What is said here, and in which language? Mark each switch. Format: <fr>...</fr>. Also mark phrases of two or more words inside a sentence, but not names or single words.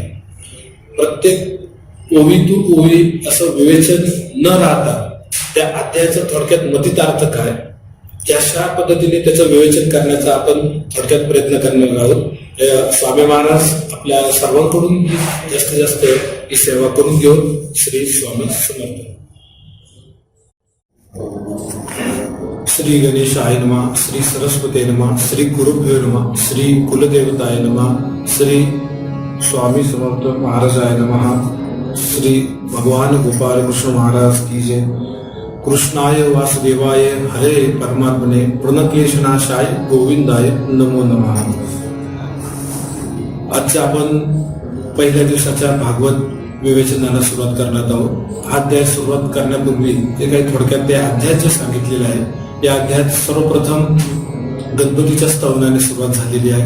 <mr>प्रत्येक ओवी टू ओवी असं विवेचन न राहता त्या अध्यायाचं थोडक्यात मतितार्थ काय, अशा पद्धतीने त्याचं विवेचन करण्याचा आपण थोडक्यात प्रयत्न करणार आहोत. स्वामी महाराज आपल्या सर्वांकडून जास्तीत जास्त ही सेवा करून घेऊन. श्री स्वामी समर्थ.</mr> <sa>श्री गणेशाय नमः, श्री सरस्वती नमः, श्री गुरुभ्यो नमः, श्री कुलदेवताय नमः, श्री स्वामी समर्थ महाराजाय नमः.</sa> <hi>श्री भगवान गोपाल कृष्ण महाराज की जय.</hi> <sa>कृष्णाय वासुदेवाय हरे परमात्मने प्रणक्लेशनाशाय गोविंदाय नमो नमः.</sa> <mr>आजच्या आपण पहिल्या दिवसाच्या भागवत विवेचनाला सुरुवात करण्यात आहोत. हा अध्याय सुरुवात करण्यापूर्वी जे काही थोडक्यात त्या अध्यायाचे सांगितलेलं आहे, या अध्यायात सर्वप्रथम गणपतीच्या स्तवनाने सुरुवात झालेली आहे.</mr>